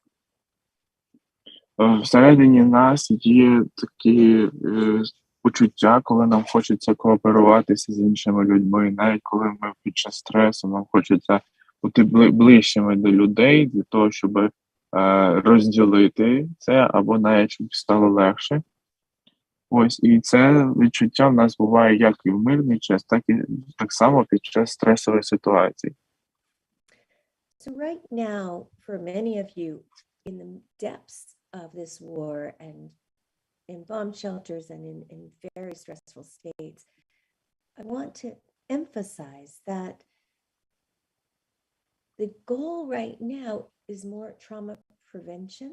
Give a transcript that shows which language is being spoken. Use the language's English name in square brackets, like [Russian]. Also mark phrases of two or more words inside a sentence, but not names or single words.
[Ukrainian] Всередині нас є такі почуття, коли нам хочеться кооперуватися з іншими людьми, навіть коли ми під час стресу, нам хочеться бути ближчими до людей для того, щоб розділити це, або навіть щоб стало легше. Ось, і це відчуття в нас буває як і в мирний час, так само під час стресової ситуації. [English] So right now, for many of you in the depths of this war and in bomb shelters and in very stressful states, I want to emphasize that the goal right now is more trauma prevention.